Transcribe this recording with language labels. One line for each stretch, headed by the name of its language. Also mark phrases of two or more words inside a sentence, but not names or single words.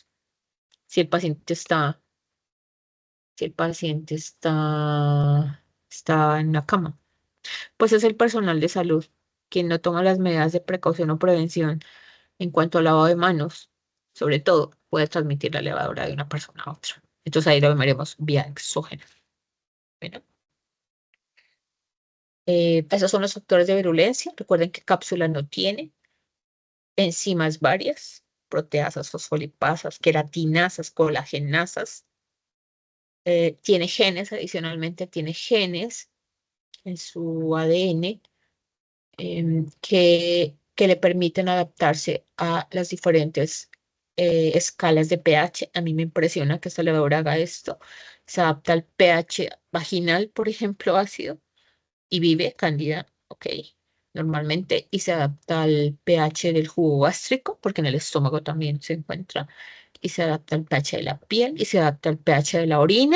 Spanish: Si el paciente está, si el paciente está en la cama, pues es el personal de salud quien no toma las medidas de precaución o prevención en cuanto al lavado de manos, sobre todo, puede transmitir la levadura de una persona a otra. Entonces ahí lo veremos vía exógena. Bueno, esos son los factores de virulencia. Recuerden que cápsula no tiene enzimas varias, proteasas, fosfolipasas, queratinasas, colagenasas. Tiene genes, adicionalmente tiene genes en su ADN que le permiten adaptarse a las diferentes escalas de pH. A mí me impresiona que esta levadura haga esto. Se adapta al pH vaginal, por ejemplo, ácido, y vive cándida, ok, normalmente, y se adapta al pH del jugo gástrico, porque en el estómago también se encuentra, y se adapta al pH de la piel, y se adapta al pH de la orina.